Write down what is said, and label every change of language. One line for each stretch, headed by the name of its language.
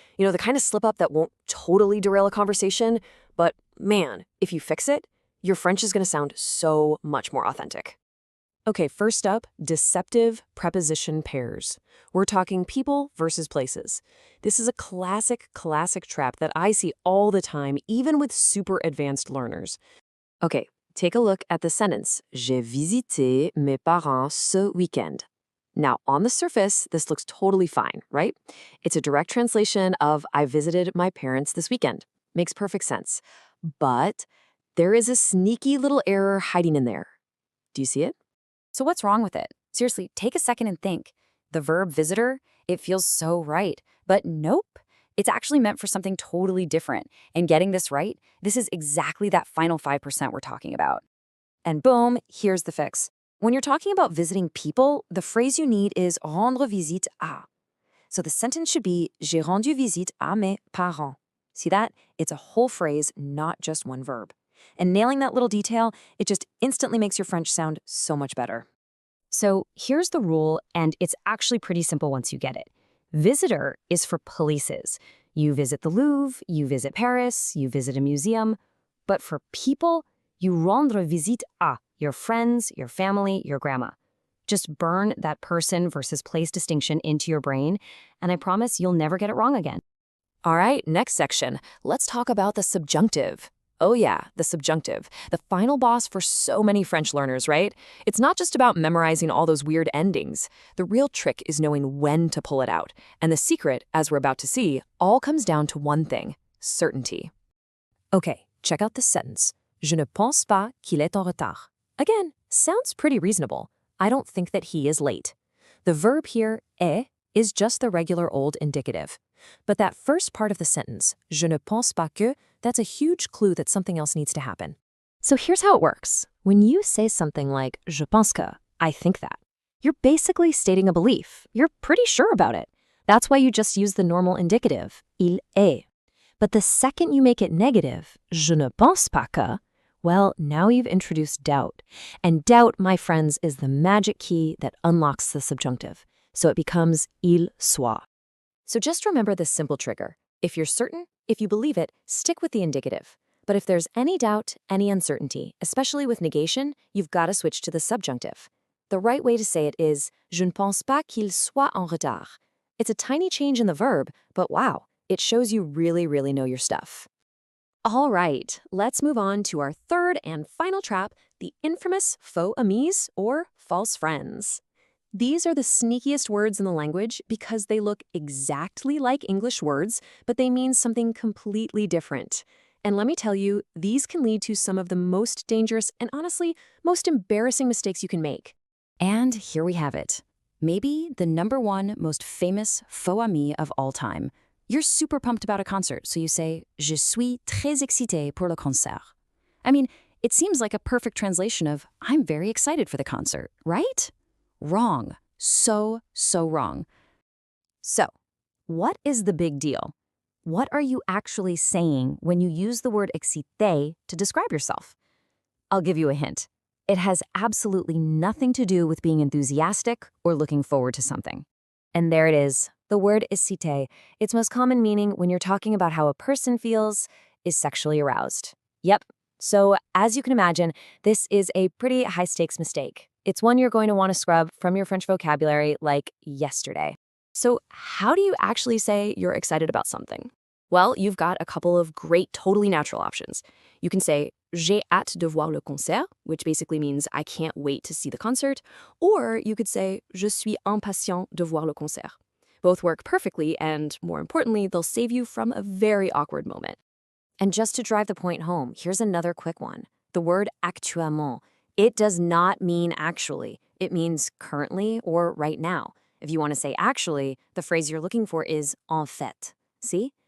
English: You know, the kind of slip-up that won't totally derail a conversation, but man, if you fix it, your French is going to sound so much more authentic. Okay, first up, deceptive preposition pairs. We're talking people versus places. This is a classic trap that I see all the time, even with super advanced learners. Okay, take a look at the sentence.
French: J'ai visité mes parents ce week-end.
English: Now, on the surface, this looks totally fine, right? It's a direct translation of I visited my parents this weekend. Makes perfect sense. But there is a sneaky little error hiding in there. Do you see it? So what's wrong with it? Seriously, take a second and think. The verb visitor, it feels so right. But nope, it's actually meant for something totally different. And getting this right, this is exactly that final 5% we're talking about. And boom, here's the fix. When you're talking about visiting people, the phrase you need is
French: rendre visite à.
English: So the sentence should be
French: j'ai rendu visite à mes parents.
English: See that? It's a whole phrase, not just one verb. And nailing that little detail, it just instantly makes your French sound so much better. So here's the rule, and it's actually pretty simple once you get it. Visitor is for places. You visit the Louvre, you visit Paris, you visit a museum. But for people, you
French: rendre visite à
English: your friends, your family, your grandma. Just burn that person versus place distinction into your brain, and I promise you'll never get it wrong again. All right, next section. Let's talk about the subjunctive. Oh yeah, the subjunctive, the final boss for so many French learners, right? It's not just about memorizing all those weird endings. The real trick is knowing when to pull it out. And the secret, as we're about to see, all comes down to one thing: certainty. Okay, check out this sentence.
French: Je ne pense pas qu'il est en retard.
English: Again, sounds pretty reasonable. I don't think that he is late. The verb here, est, is just the regular old indicative. But that first part of the sentence,
French: je ne pense pas que,
English: that's a huge clue that something else needs to happen. So here's how it works. When you say something like,
French: je pense que,
English: I think that, you're basically stating a belief. You're pretty sure about it. That's why you just use the normal indicative,
French: il est.
English: But the second you make it negative,
French: je ne pense pas que,
English: well, now you've introduced doubt. And doubt, my friends, is the magic key that unlocks the subjunctive. So it becomes
French: il soit.
English: So just remember this simple trigger. If you're certain, if you believe it, stick with the indicative. But if there's any doubt, any uncertainty, especially with negation, you've got to switch to the subjunctive. The right way to say it is,
French: je ne pense pas qu'il soit en retard.
English: It's a tiny change in the verb, but wow, it shows you really know your stuff. All right, let's move on to our third and final trap, the infamous faux amis or false friends. These are the sneakiest words in the language because they look exactly like English words, but they mean something completely different. And let me tell you, these can lead to some of the most dangerous and honestly, most embarrassing mistakes you can make. And here we have it. Maybe the #1 most famous faux ami of all time. You're super pumped about a concert, so you say,
French: Je suis très excité pour le concert.
English: I mean, it seems like a perfect translation of, I'm very excited for the concert, right? Wrong. So wrong. So, what is the big deal? What are you actually saying when you use the word excité to describe yourself? I'll give you a hint. It has absolutely nothing to do with being enthusiastic or looking forward to something. And there it is, the word excité. Its most common meaning when you're talking about how a person feels is sexually aroused. Yep. So, as you can imagine, this is a pretty high-stakes mistake. It's one you're going to want to scrub from your French vocabulary like yesterday. So, how do you actually say you're excited about something? Well, you've got a couple of great, totally natural options. You can say,
French: J'ai hâte de voir le concert,
English: which basically means I can't wait to see the concert. Or you could say,
French: Je suis impatient de voir le concert.
English: Both work perfectly, and more importantly, they'll save you from a very awkward moment. And just to drive the point home, here's another quick one. The word actuellement. It does not mean actually. It means currently or right now. If you want to say actually, the phrase you're looking for is
French: en fait.
English: See?